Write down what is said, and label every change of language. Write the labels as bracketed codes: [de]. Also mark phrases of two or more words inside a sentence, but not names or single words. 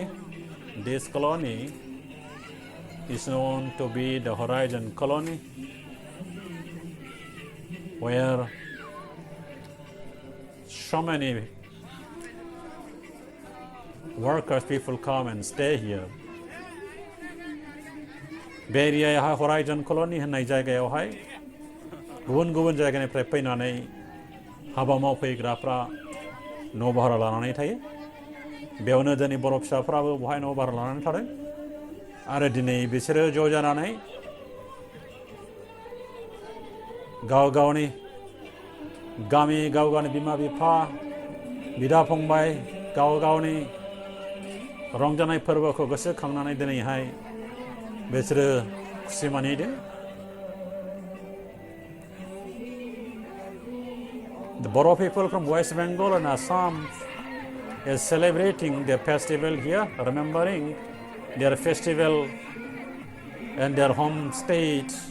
[en] This colony is known to be the Horizon colony, where so many workers, people come and stay here. [brx] बे एरियायावहाय Horizon colony होननाय जायगायावहाय गुबुन जायगानिफ्राय फैनानै हाबा मावफैग्राफ्रा न' भारा लानानै थायो. बेयावनो दिनै बर' फिसाफ्राबो बहाय न' भारा लानानै थादों आरो दिनै बिसोरो ज' जानानै गाव-गावनि गामि, गाव-गावनि बिमा-बिफा, बिदा-फंबाय, गाव-गावनि रंजानाय फोरबोखौ गोसोखांनानै दिनैहाय बिसोरो खुसि मानिदों. [en] The Boro people from West Bengal and Assam is celebrating their festival here, remembering their festival and their home state.